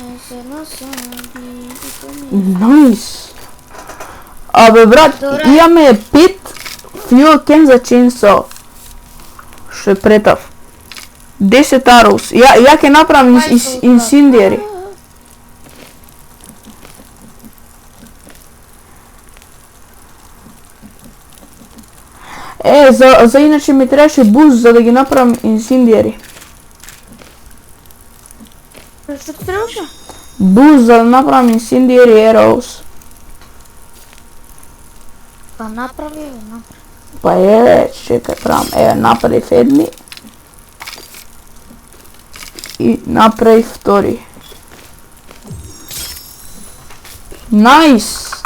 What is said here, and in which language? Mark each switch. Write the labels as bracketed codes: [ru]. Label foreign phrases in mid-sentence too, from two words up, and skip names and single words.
[mk] се насади и помири. Најс. Абе брат, Добре. имаме 5 [en] fuel can [mk] за chainsaw. Што е претав. 10 arrows. Ја ќе направам incendiary. За иначе ми требаше буст за да ги направам incendiary. Што ти требаше? Буст за да направам [en] incendiary arrows. [mk] Па направи. Па чекај, правам, направив едни. И направив втори. Најс!